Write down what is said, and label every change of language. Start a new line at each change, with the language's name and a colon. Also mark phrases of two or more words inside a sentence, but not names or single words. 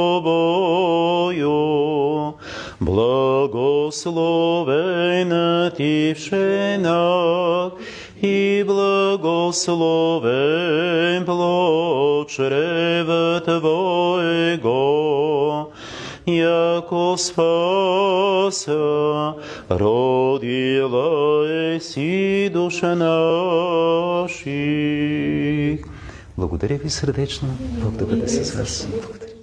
Church Slavic: тобою, благословена ти в женах, и благословен плод чрева Твоего, яко спаса родила еси душа наших.
Bulgarian: Благодаря ви сърдечно. Бог да бъде с вас.